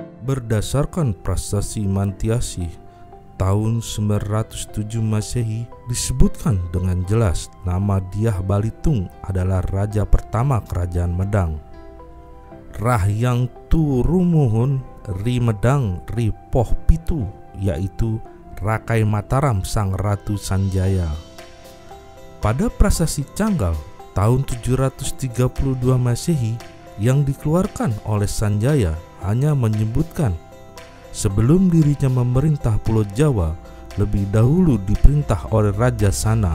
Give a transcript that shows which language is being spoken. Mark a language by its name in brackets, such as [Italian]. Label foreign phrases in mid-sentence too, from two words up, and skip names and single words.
[Indonesian] Berdasarkan prasasti Mantiasih tahun 907 Masehi disebutkan dengan jelas nama Dyah Balitung adalah raja pertama kerajaan Medang. [Kawi] Rahyang Turumuhun Ri Medang Ri Poh Pitu, [Indonesian] yaitu Rakai Mataram sang Ratu Sanjaya. Pada prasasti Canggal tahun 732 Masehi yang dikeluarkan oleh Sanjaya hanya menyebutkan sebelum dirinya memerintah Pulau Jawa lebih dahulu diperintah oleh Raja Sana.